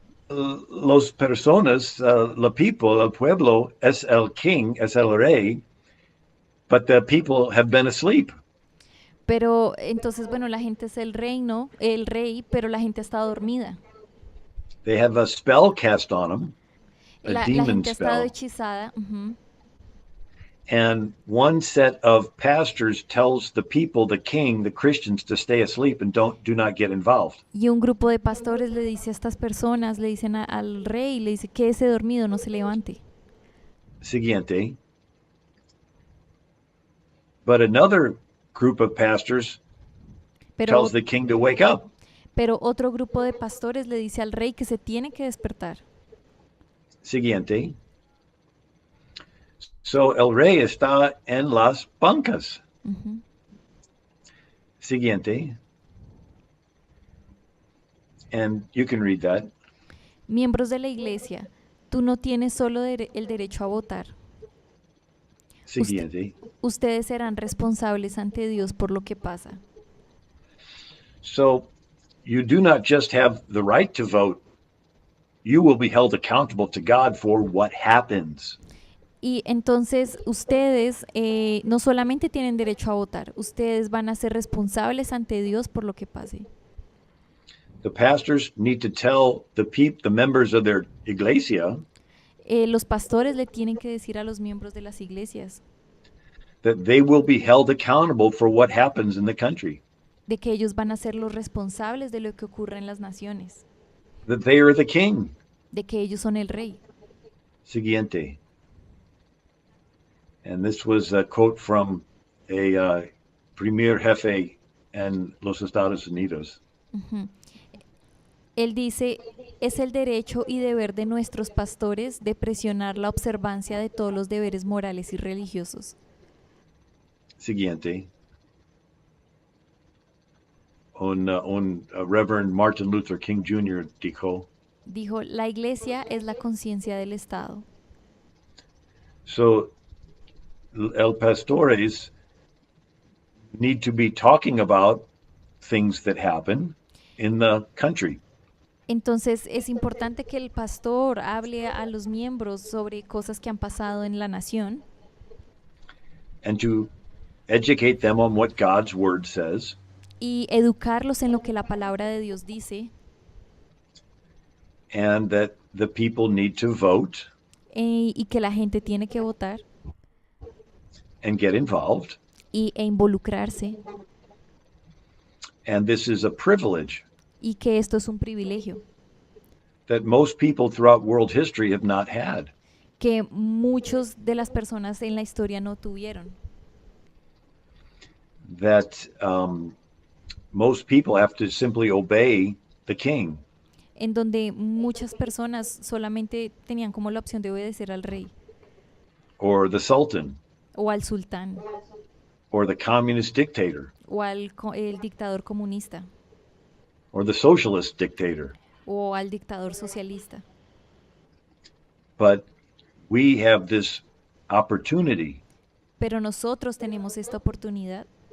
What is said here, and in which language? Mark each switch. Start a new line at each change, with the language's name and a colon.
Spanish: los personas, la people, el pueblo es el king, es el rey,
English: but the people have been asleep.
Spanish: Pero entonces, bueno, la gente es el reino, el rey, pero la gente está dormida.
English: They have a spell cast on them, a
Spanish: La
English: demon
Spanish: gente ha estado
English: spell.
Spanish: hechizada. Ujú.
English: And one set of pastors tells the people, the king, the Christians, to stay asleep and do not get involved.
Spanish: Y un grupo de pastores le dice a estas personas, le dicen al rey, le dice, quédese dormido, no se levante. Siguiente.
English: But another group of pastors tells the king to wake up.
Spanish: pero otro grupo de pastores le dice al rey que se tiene que despertar. Siguiente. So el rey está en las bancas. Ujú. Siguiente.
English: And you can read that.
Spanish: Miembros de la iglesia, tú no tienes solo el derecho a votar. Usted- Siguiente. ustedes serán responsables ante Dios por lo que pasa.
English: So you do not just have the right to vote, you will be held accountable to God for what happens.
Spanish: Y entonces ustedes no solamente tienen derecho a votar, ustedes van a ser responsables ante Dios por lo que pase.
English: The pastors need to tell the members of their iglesia
Spanish: Los pastores le tienen que decir a los miembros de las iglesias
English: that they will be held accountable for what happens in the country,
Spanish: de que ellos van a ser los responsables de lo que ocurre en las naciones,
English: that they are the king.
Spanish: de que ellos son el rey. Siguiente.
English: And this was a quote from a
Spanish: premier jefe
English: in los Estados Unidos.
Spanish: Ujú. Él dice, es el derecho y deber de nuestros pastores de presionar la observancia de todos los deberes morales y religiosos. Siguiente. Reverend Martin Luther King Jr. dijo, Dijo, la iglesia es la conciencia del Estado.
English: so
Spanish: el pastores
English: need to be talking about things that happen in the country.
Spanish: Entonces es importante que el pastor hable a los miembros sobre cosas que han pasado en la nación
English: And to educate them on what God's word says,
Spanish: y educarlos en lo que la palabra de Dios dice
English: and that the people need to vote
Spanish: y que la gente tiene que votar
English: and get involved.
Spanish: e involucrarse
English: And this is a privilege
Spanish: y que esto es un privilegio
English: that most people throughout world history have not had.
Spanish: que muchos de las personas en la historia no tuvieron.
English: That most people have to simply obey the king
Spanish: En donde muchas personas solamente tenían como la opción de obedecer al rey
English: or the sultan
Spanish: o al sultán
English: or the communist dictator
Spanish: o el dictador comunista
English: or the socialist dictator.
Spanish: o al dictador socialista.
English: But we have this opportunity
Spanish: Pero nosotros tenemos esta oportunidad